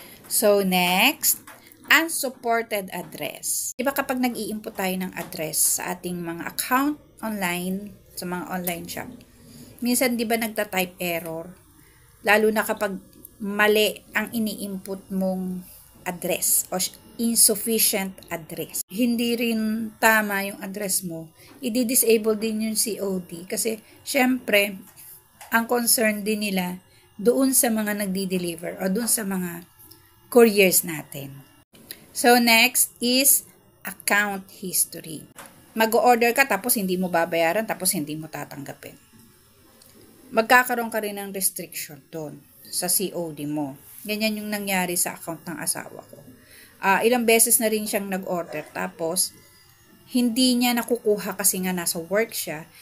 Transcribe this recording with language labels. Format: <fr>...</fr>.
<en>So, next, unsupported address.</en> <tl>Diba kapag nag-i-input tayo ng address sa ating mga account online, sa mga online shop, minsan diba nagta-type error? Lalo na kapag mali ang ini-input mong address o insufficient address. Hindi rin tama yung address mo, i-disable din yung COD kasi syempre ang concern din nila doon sa mga nagdi-deliver o doon sa mga couriers natin.</tl> <en>So, next is account history.</en> <tl>Mag-order ka tapos hindi mo babayaran tapos hindi mo tatanggapin. Magkakaroon ka rin ng restriction doon sa COD mo. Ganyan yung nangyari sa account ng asawa ko. Ilang beses na rin siyang nag-order tapos hindi niya nakukuha kasi nga nasa work siya.</tl>